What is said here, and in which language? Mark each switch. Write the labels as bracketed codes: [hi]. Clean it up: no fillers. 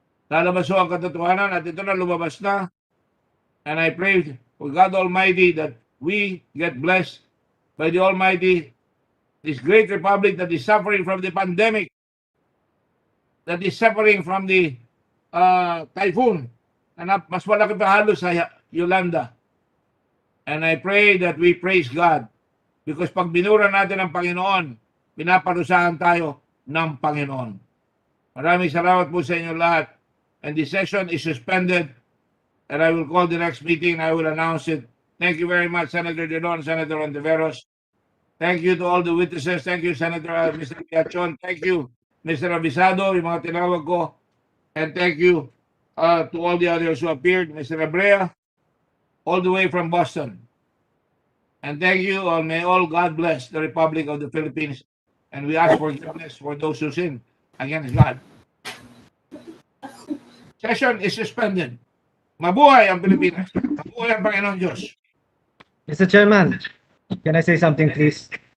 [tl] Lalabas ho ang katotohanan at ito na lumabas na. [en] And I pray for God Almighty that we get blessed by the Almighty, this great republic that is suffering from the pandemic, that is suffering from the typhoon. [tl] And mas malaki pa halos sa Yolanda. [en] And I pray that we praise God because [tl] pag binura natin ang Panginoon, pinaparusahan tayo ng Panginoon. Maraming salamat po sa inyo lahat. [en] And the session is suspended. And I will call the next meeting. I will announce it. Thank you very much, Senator Drilon, Senator Ontiveros. Thank you to all the witnesses. Thank you, Senator Mr. Piachon. Thank you, Mr. [tl] Abisado, yung mga tinawag ko. [en] And thank you to all the others who appeared. Mr. Abrea, all the way from Boston. And thank you, and may all God bless the Republic of the Philippines. And we ask forgiveness for those who sin against God. Session is suspended. [tl] Mabuhay ang Pilipinas. Mabuhay ang Panginoon Diyos. [en] Mr. Chairman, can I say something, please?